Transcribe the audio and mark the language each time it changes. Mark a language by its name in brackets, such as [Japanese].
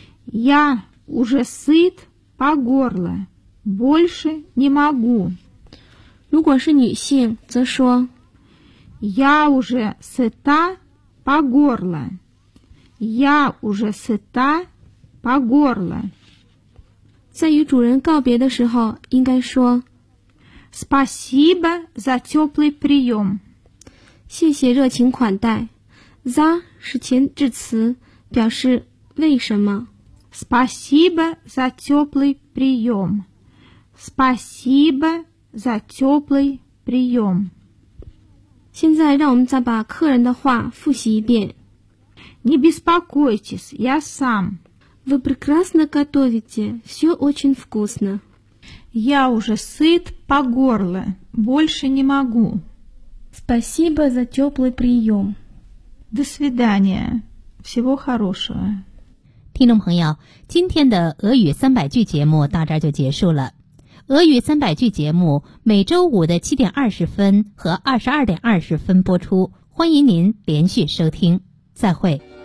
[Russian] Я уже сыт по горло. Больше не могу. [Chinese] 如果是女性则说 [Russian] Я уже сыта по горло. Я уже сыта по горло. [Chinese] 在与主人告别的时候应该说 [Russian] Спасибо за теплый прием. [Chinese] 谢谢热情款待。 За 是前置词，表示为什么。 [Russian] Спасибо за теплый прием. Спасибо за теплый прием. [Chinese] 现在让我们再把客人的话复习一遍。 [Russian] Не беспокойтесь, я сам. Вы прекрасно готовите, все очень вкусно. Я уже сыт по горло, больше не могу. Спасибо за теплый прием. До свидания, всего хорошего. [Chinese] 听众朋友，今天的俄语三百句节目到这儿就结束了。俄语三百句节目每周五的7:20和22:20播出，欢迎您连续收听，再会。